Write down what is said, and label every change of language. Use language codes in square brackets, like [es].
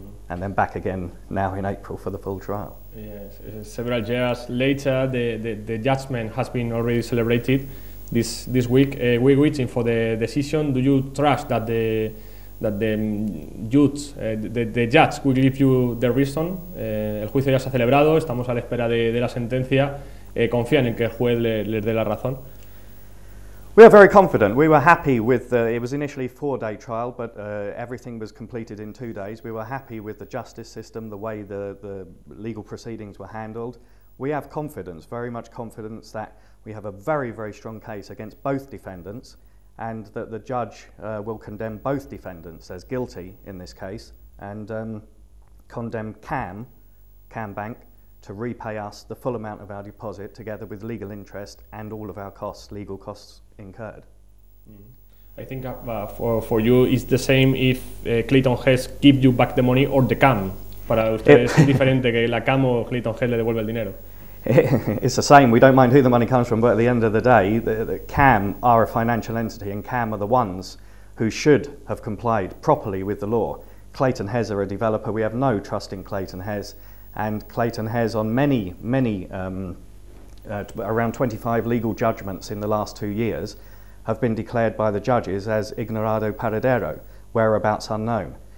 [en] And then back again now in April for the full trial. Yes, several years later, the judgment has been already celebrated this week. We're waiting for the decision. Do you trust that the judge will give you the reason? [es] El juicio ya se ha celebrado, estamos a la espera de la sentencia. ¿Confían en que el juez les dé la razón? [en] We are very confident. We were happy with it was initially a 4-day trial, but everything was completed in 2 days. We were happy with the justice system, the way the legal proceedings were handled. We have confidence, very much confidence, that we have a very, very strong case against both defendants, and that the judge will condemn both defendants as guilty in this case, and condemn CAM Bank to repay us the full amount of our deposit together with legal interest and all of our costs, legal costs incurred. I think for you it's the same if Clayton Hess give you back the money or the CAM. [es] Para ustedes es diferente que la CAM o Clayton Hess le devuelve el dinero. [en] It's the same. We don't mind who the money comes from, but at the end of the day, the CAM are a financial entity, and CAM are the ones who should have complied properly with the law. Clayton Hess are a developer. We have no trust in Clayton Hess. And Clayton Hess, on many, around 25 legal judgments in the last 2 years, have been declared by the judges as [es] ignorado paradero, [en] whereabouts unknown.